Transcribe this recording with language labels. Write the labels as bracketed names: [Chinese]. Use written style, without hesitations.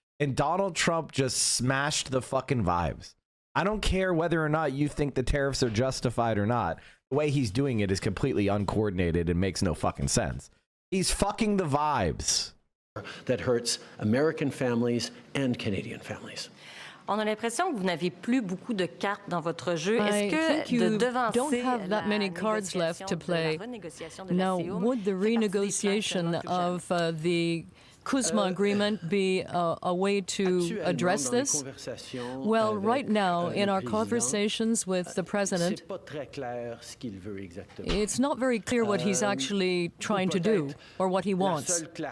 [English] And Donald Trump just smashed the fucking vibes. I don't care whether or not you think the tariffs are justified or not. The way he's doing it is completely uncoordinated and makes no fucking sense. He's fucking the vibes. That hurts American families and Canadian families. [French] On a l'impression que vous n'avez plus beaucoup de cartes dans votre jeu. [English] I think you [French] devancer [English] don't have that many cards left to play. Now, would the renegotiation of the Kuzma agreement be a way to address this? Well, right now, in our conversations with the president, it's not very clear what he's actually trying to do or what he wants.